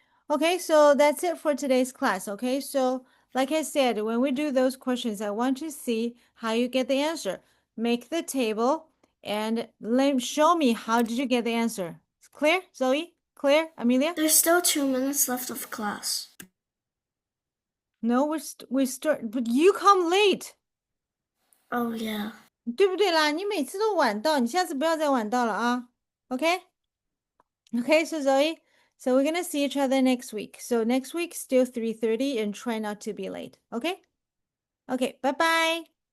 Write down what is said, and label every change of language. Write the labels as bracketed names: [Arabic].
[English] Okay, so that's it for today's class. Okay, so like I said, when we do those questions, I want to see how you get the answer. Make the table and show me how did you get the answer. Clear, Zoe? Clear, Amelia? There's still 2 minutes left of class. No, we start, but you come late. Oh, yeah. [Chinese] 对不对啦？你每次都晚到，你下次不要再晚到了啊。 [English] Okay? Okay, so Zoe, so we're gonna see each other next week. So next week, still 3:30 and try not to be late. Okay? Okay, bye-bye.